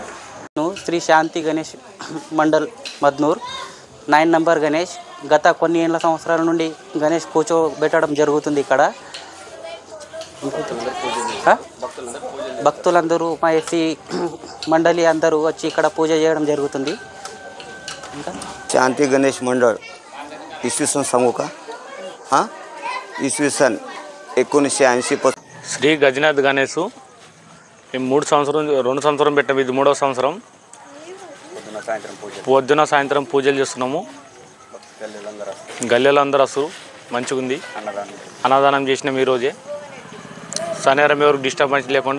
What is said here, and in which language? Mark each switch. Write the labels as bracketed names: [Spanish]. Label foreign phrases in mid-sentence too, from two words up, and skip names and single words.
[Telugu] శ్రీ శాంతి గణేష్ మండల్ మద్నూర్ 9 నంబర్ గణేష్. గత కొన్ని ఏళ్ళ సంవత్సరాల నుండి గణేష్ కూర్చోబెట్టడం జరుగుతుంది. ఇక్కడ భక్తులందరూ మా ఎస్సీ మండలి అందరూ వచ్చి ఇక్కడ పూజ చేయడం జరుగుతుంది. [Marathi] शांति गणेश मंडळ इसवी सन सांगू का? हां, इसवी सन 1980. [Telugu] శ్రీ గజనాథ్ గణేష్ మేము 2 సంవత్సరం పెట్టాము. ఇది 3వ సంవత్సరం. పొద్దున సాయంత్రం పూజలు చేస్తున్నాము. గల్లెలు అందరూ వస్తారు. మంచిగా ఉంది. అన్నదానం చేసినాం ఈరోజే. శనివారం ఎవరికి డిస్టర్బెన్స్ లేకుండా.